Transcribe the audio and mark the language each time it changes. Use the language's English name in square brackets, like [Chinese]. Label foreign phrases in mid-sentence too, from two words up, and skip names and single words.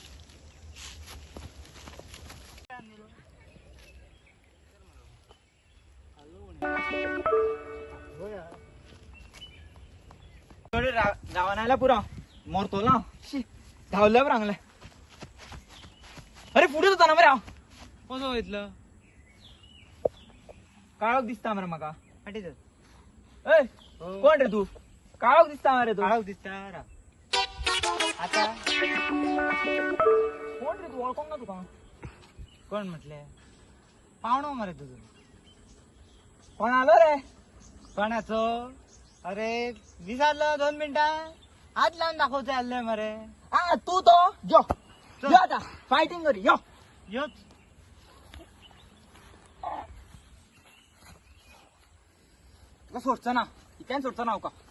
[Konkani] धावण्याला पुरा मरतो ना. धावल्या रांगलाय. अरे पुढे होता ना बरं. कसं होईतलं काळोख दिसता मरे माका. फाटीच ए कोण रे तू? काळोख दिसता मरे तू. काळोख दिसता आता कोण रे तू? ओळखून ना तुका? कोण म्हटले पाहुणं मरे तुझं. कोण आलो रे? कोणाचं अरे विचारलं 2 मिनिटं हात लावून दाखवते आले मरे. हा तू तो जो चल. जो आता फायटिंग करी यो. योच तुका सोडचं ना इथ्यान सोडचं नाव का?